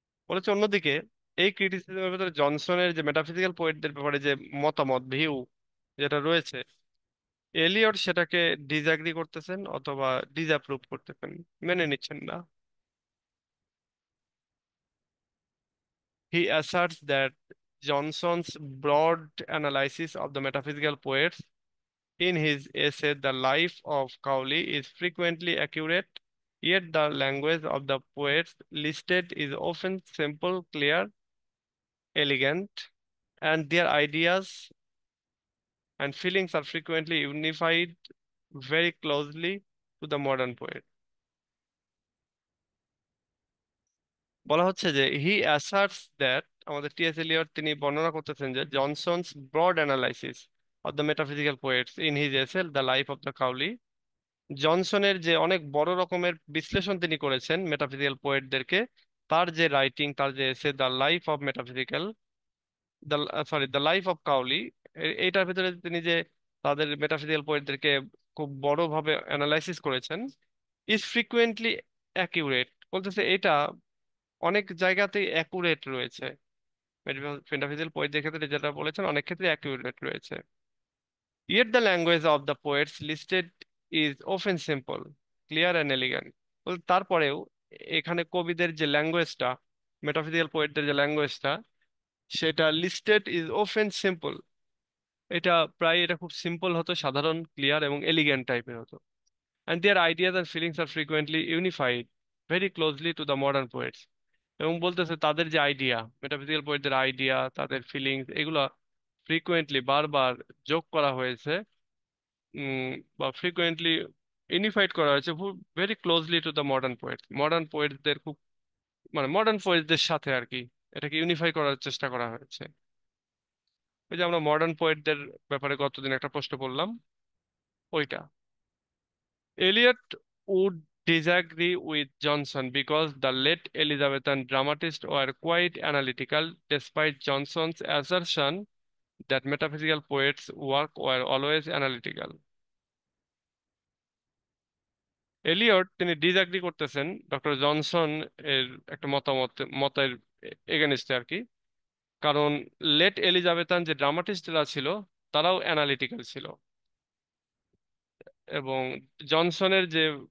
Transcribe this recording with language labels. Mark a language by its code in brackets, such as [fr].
[bn] বলেছে অন্যদিকে এই ক্রিটিসিজমের ভেতরে জনসনের যে মেটাফিজিক্যাল পোয়েটদের ব্যাপারে যে মতামত, ভিউ যেটা রয়েছে, এলিয়ট সেটাকে ডিসঅ্যাগ্রি করতেছেন অথবা ডিসঅ্যাপ্রুভ করতেছেন, মেনে নিচ্ছেন না। [en] He asserts that Johnson's broad analysis of the metaphysical poets in his essay The Life of Cowley is frequently accurate, yet the language of the poets listed is often simple, clear, elegant, and their ideas and feelings are frequently unified very closely to the modern poet। [bn] বলা হচ্ছে যে [en] he asserts that, [bn] আমাদের T S Elliot তিনি বর্ণনা করতেছেন যে [en] Johnson's broad analysis of the metaphysical poets in his essay the life of the Cowley, [bn] জনসনের যে অনেক বড় রকমের বিশ্লেষণ তিনি করেছেন মেটাফিজিক্যাল পোয়েটদেরকে, তার যে রাইটিং, তার যে এসে the life of metaphysical, the sorry the life of কাউলি, এইটার ভিতরে তিনি যে তাদের মেটাফিজিক্যাল পোয়েটদেরকে খুব বড়ভাবে অ্যানালাইসিস করেছেন, [en] is frequently accurate, [bn] বলতেছে এটা অনেক জায়গাতেই অ্যাকুরেট রয়েছে। মেটাফিজিক্যাল পোয়েটদের ক্ষেত্রে যেটা বলেছেন অনেক ক্ষেত্রে অ্যাকিউরেট রয়েছে। [en] Yet the language of the poets listed is often simple, clear and elegant। [bn] তারপরেও এখানে কবিদের যে ল্যাঙ্গুয়েজটা, মেটাফিজিক্যাল পোয়েটদের যে ল্যাঙ্গুয়েজটা, সেটা [en] listed is often simple, [bn] এটা প্রায় এটা খুব সিম্পল হতো, সাধারণ, ক্লিয়ার এবং এলিগেন্ট টাইপের হতো। [en] And their ideas and feelings are frequently unified very closely to the modern poets। [bn] এবং বলতেছে তাদের যে আইডিয়া, মেটাফিজিক্যাল পোয়েটদের আইডিয়া, তাদের ফিলিংস, এগুলা ফ্রিকোয়েন্টলি বারবার যোগ করা হয়েছে, বা ফ্রিকোয়েন্টলি ইউনিফাইড করা হয়েছে [en] very closely to the modern poets, [bn] modern পোয়েটসদের খুব, মানে মডার্ন পোয়েটসদের সাথে আর কি, এটাকে ইউনিফাই করার চেষ্টা করা হয়েছে। ওই যে আমরা মডার্ন পোয়েটদের ব্যাপারে গতদিন একটা প্রশ্ন করলাম, ওইটা। [en] Eliot would disagree with Johnson because the late Elizabethan dramatists were quite analytical, despite Johnson's assertion that metaphysical poets' work were always analytical। [bn] Elliot তিনি ডিসঅ্যাগ্রি করতেছেন ডক্টর জনসন এর একটা মতের এগেনস্টে আর কি, কারণ লেট এলিজাবেথান যে ড্রামাটিস্টরা ছিল তারাও অ্যানালিটিক্যাল ছিল, এবং জনসনের যে